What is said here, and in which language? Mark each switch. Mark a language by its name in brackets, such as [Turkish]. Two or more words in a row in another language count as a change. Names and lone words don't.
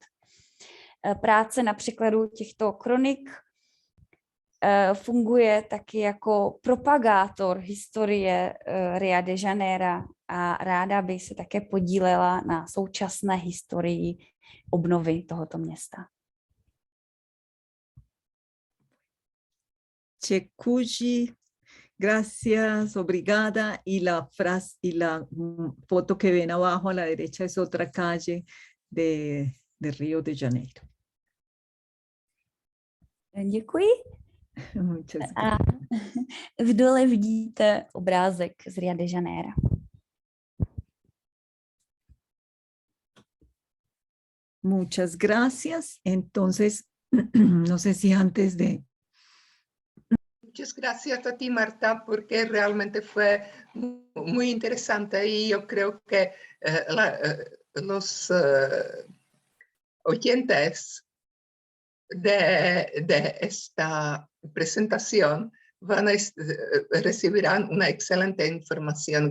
[Czech] Práce na překladu těchto kronik funguje taky jako propagátor historie Ria de Janeiro a ráda by se také podílela na současné historii obnovy tohoto města. Chekuji, [Spanish] gracias, obrigada. Y la frase y la foto que ven abajo a la derecha es otra calle de Río de Janeiro. [Czech] Děkuji. [Spanish] Muchas [Czech] A [Spanish] gracias. [Czech] v dole vidíte obrázek z Rio de Janeiro. [Spanish] Muchas gracias. Entonces, no sé si antes de... Muchas gracias a ti, Marta, porque realmente fue muy interesante y yo creo que los oyentes de esta presentación recibirán una excelente información.